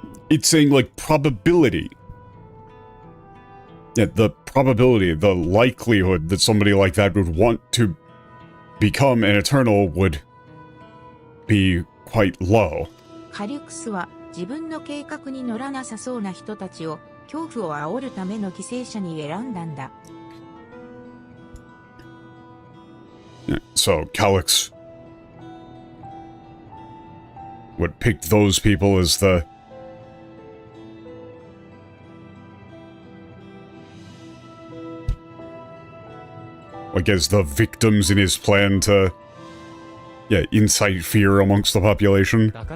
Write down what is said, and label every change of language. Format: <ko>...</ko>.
<en>It's saying, like, probability. Yeah, the probability, the likelihood that somebody like that would want to become an Eternal would be quite low.</en> <ja>カリュクスは自分の計画に乗らなさそうな人たちを恐怖を煽るための犠牲者に選んだんだ。</ja> <en>So, Calyx would pick those people as the... like, as the victims in his plan to... yeah, incite fear amongst the population.</en>